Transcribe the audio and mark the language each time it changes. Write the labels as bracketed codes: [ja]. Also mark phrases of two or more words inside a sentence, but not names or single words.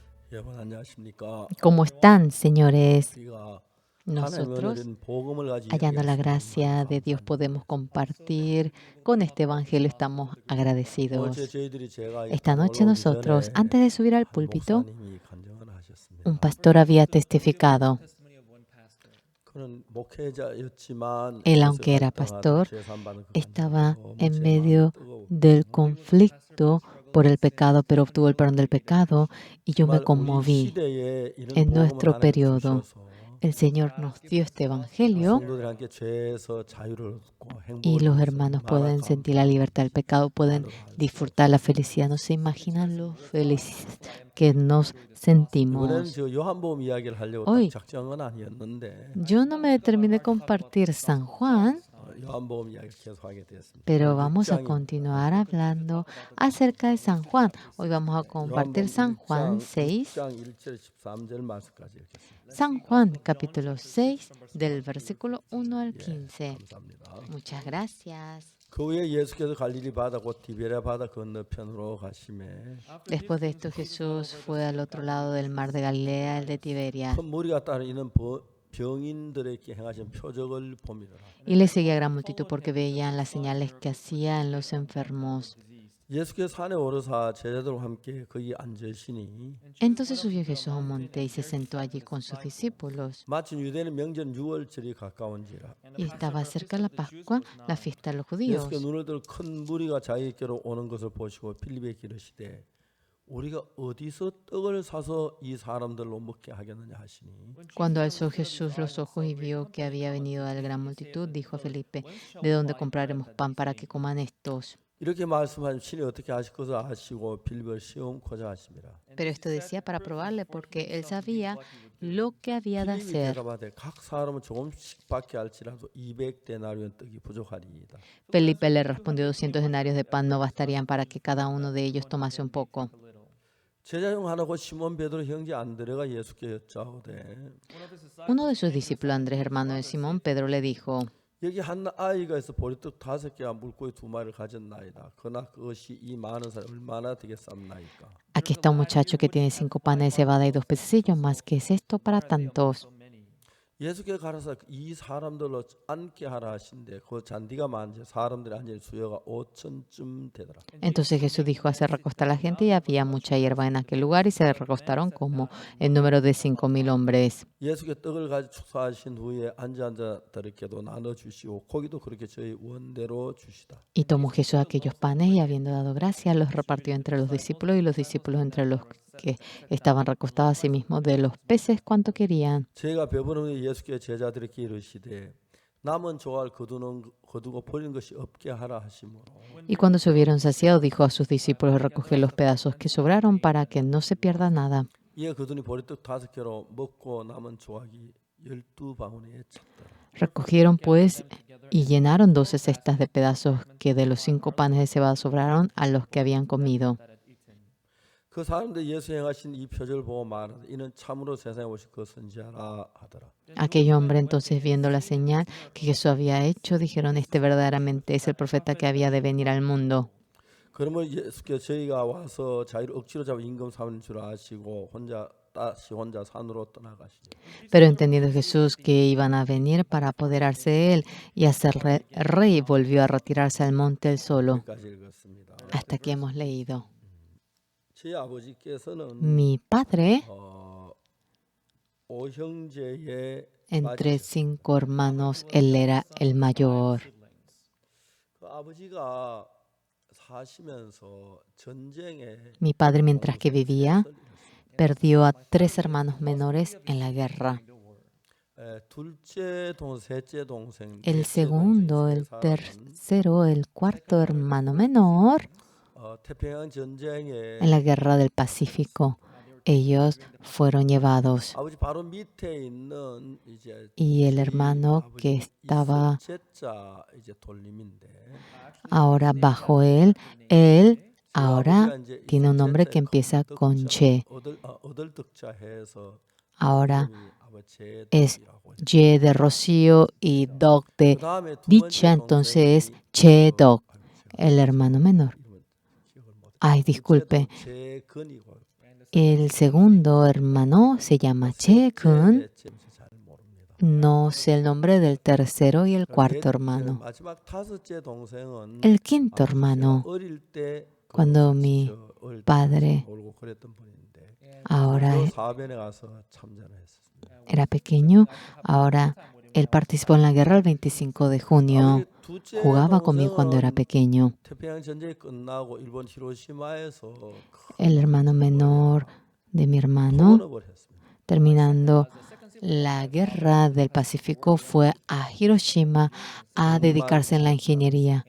[ko] 여러분 안녕하십니까? [es] ¿Cómo están, señores? [ko] 우리가 하나님의 [es] Nosotros, [ko] 은혜된 복음을 가지고 [es] hallando la [ko] 이야기할 수 있는 것 [es] gracia de Dios, [ko] 감사합니다. [es] podemos compartir con este evangelio. Estamos [ko] 오늘 [es] agradecidos. [ko] 제가 [es] Esta [ko] 강 [es] noche [ko] 올라오기 [es] nosotros, [ko] 전에 [es] antes de subir al [ko] 한 [es] púlpito, [ko] 목사님이 간증을 하셨습니다. [es] un pastor había testificado. [ko] 그는 목회자였지만 [es] Él, [ko] 그래서 [es] aunque era [ko] 갈등하던 [es] pastor, [ko] 죄산받은 그 [es] estaba [ko] 감정이 너무 [es] en [ko] 제 마음에 [es] medio [ko] 뜨거워 [es] del conflicto por el pecado, pero obtuvo el perdón del pecado y yo me [ko] 정말 우리 [es] conmoví. [ko] 시대에 이런 [es] En [ko] 복음을 [es] nuestro [ko] 하나님 [es] periodo, [ko] 주셔서 [es] el Señor nos dio este evangelio [ko] 성도들이 함께 죄에서 자유를 얻고 [es] y [ko] 행복을 [es] los [ko] 누릴 수 [es] hermanos [ko] 얼마나 [es] pueden sentir la libertad del pecado, pueden [ko] 말로도 알 수가 [es] disfrutar la felicidad. No se imaginan lo felices que nos [ko] 이번에는 [es] sentimos. [ko] 저 요한복음 이야기를 하려고 딱 [es] Hoy, [ko] 작정한 건 아니었는데 [es] yo no me determiné compartir San Juan, [ko] 요한복음 이야기를 계속하게 되었습니다. [es] pero [ko] 오늘 [es] vamos a [ko] 6장입니다. [es] continuar hablando acerca de San Juan. Hoy vamos a compartir [ko] 요한복음 [es] San Juan [ko] 6장 [es] 6. [ko] 1절 13절 말씀까지 읽겠습니다. [es] San Juan, capítulo 6, del versículo 1 al 15. [ko] 감사합니다. [es] Muchas gracias. [ko] 그 후에 예수께서 갈릴리 바다 곧 디베랴 바다 건너편으로 가시매 [es] Después de esto, Jesús fue al otro lado del mar de Galilea, el de Tiberias, [ko] 큰 무리가 따르 이는 병인들에게 행하신 표적을 봄이더라. [es] y le seguía gran multitud porque veían las señales que hacía en los enfermos. [ko] 예수께서 산에 오르사 제자들과 함께 거기 앉으시니 [es] Entonces subió Jesús a un monte y se sentó allí con sus discípulos. [ko] 마침 유대는 명절 6월절이 가까운지라 [es] Y estaba cerca la Pascua, la fiesta de los [ko] 예수께서 [es] judíos. [ko] 눈을 들어 큰 무리가 자기께로 오는 것을 보시고 빌립에게 이르시되 우리가 어디서 떡을 사서 이 사람들로 먹게 하겠느냐 하시니 [es] Cuando alzó Jesús los ojos y vio que había venido a la gran multitud, dijo a Felipe, ¿de dónde compraremos pan para que coman estos? [ko] 이렇게 말씀하시면 친히 어떻게 하실 것을 아시고 빌립을 시험코자 하십니다. [es] Pero esto decía para probarle, porque él sabía lo que había de [ko] 빌립이 [es] hacer. [ko] 대답하되 각 사람은 조금씩밖에 알지라도 200데나리온 떡이 부족하리이다. [es] Felipe le respondió, 200 denarios de pan no bastarían para que cada uno de ellos tomase un poco. [ko] 제자 중 하나 곧 시몬 베드로 형제 안드레가 예수께 여짜오되 [es] Uno de sus discípulos, Andrés, hermano de Simón, Pedro, le dijo, [ko] 여기 한 아이가 있어 보리떡 5개와 물고기 2마리를 가졌나이다. 그러나 그것이 이 많은 사람 얼마나 되겠삼나이까. [es] aquí está un muchacho que tiene 5 panes de cebada y 2 pececillos más. ¿Qué es esto para tantos? [ko] 예수께 가라사 이 사람들로 앉게 하라 하신데 그 잔디가 많은지 사람들이 앉을 수요가 5천쯤 되더라. [es] Entonces Jesús dijo, hacer recostar a la gente, y había mucha hierba en aquel lugar, y se recostaron como el número de 5,000 hombres. [ko] 예수께 떡을 가지고 축사하신 후에 앉아들에게도 나눠 주시고 고기도 그렇게 저희 원대로 주시다. [es] Y tomó Jesús aquellos panes y, habiendo dado gracias, los repartió entre los discípulos y los discípulos entre los que estaban recostados a sí mismos de los peces cuanto querían. [ko] 제가 배부른 후에 예수께 제자들에게 이르시되 남은 조갈 거두고 버리는 것이 없게 하라 하시므로 [es] Y cuando se hubieron saciado, dijo a sus discípulos, recoger los pedazos que sobraron para que no se pierda nada. [ko] 이에 그들이 보리떡 5개로 먹고 남은 조각이 12바구니에 찼더라. [es] Recogieron pues y llenaron 12 cestas de pedazos que de los 5 panes de cebada sobraron a los que habían comido. [ko] 그 사람들 예수 행하신 이 표적을 보고 말하되 이는 참으로 세상에 오실 그 선지자라 하더라. [es] Aquel hombre, entonces, viendo la señal que Jesús había hecho, dijeron, este verdaderamente es el profeta que había de venir al mundo. [ko] 그러면 예수께서 저희가 와서 자기를 억지로 잡아 임금 삼는 줄 아시고 혼자 산으로 떠나가시니 [es] Pero entendiendo Jesús que iban a venir para apoderarse de él y hacerle rey, volvió a retirarse al monte él solo. [ko] 여기까지 읽었습니다. [es] Hasta aquí hemos leído. [ko] 제 아버지께서는 [es] Mi padre, [ko] 오형제의 [es] entre 5 hermanos, él era el mayor. [ko] 그 아버지가 사시면서 전쟁에 [es] Mi padre, mientras que vivía, perdió a 3 hermanos menores en la guerra. [ko] 둘째 셋째 동생, [es] El [ko] 넷째 [es] segundo, [ko] 동생 [es] el [ko] 세 사람은 [es] tercero, el cuarto hermano menor [ko] 태평양 전쟁에 [es] en la guerra del Pacífico. Ellos fueron llevados. [ko] 아버지 바로 밑에 있는 이제 [es] Y el hermano que estaba [ko] 셋째자 이제 돌림인데 [es] ahora bajo él ahora tiene un nombre que empieza con Che. [ko] 어들득자 해서 [es] Ahora [ko] 아버지 [es] es Ye de Rocío y Doc de [ko] 그다음에 두 [es] dicha, [ko] 번째 [es] entonces [ko] 동생이 [es] Che Doc, el hermano menor. Ay, disculpe. [ko] 재근이고 [es] El segundo hermano se llama Chae-kun. [ko] 넷째 잘 모릅니다. [es] No sé el nombre del tercero y el cuarto hermano. [ko] 마지막 다섯째 동생은 [es] El quinto [ko] 제가 [es] hermano, [ko] 어릴 때 [es] cuando [ko] 같이 [es] mi [ko] 어릴 때 [es] padre [ko] 놀고 그랬던 분인데 [es] ahora [ko] 그 사변에 가서 참전을 했었습니다. [es] era pequeño, ahora él participó en la guerra el 25 de junio. [ko] 아버지 둘째 [es] Jugaba conmigo cuando era [ko] 동생은 [es] pequeño. [ko] 태평양 전쟁이 끝나고 일본 히로시마에서 [es] El hermano menor de mi hermano, [ko] 통원업을 했습니다. [es] terminando la guerra del Pacífico, fue a Hiroshima a dedicarse en la ingeniería.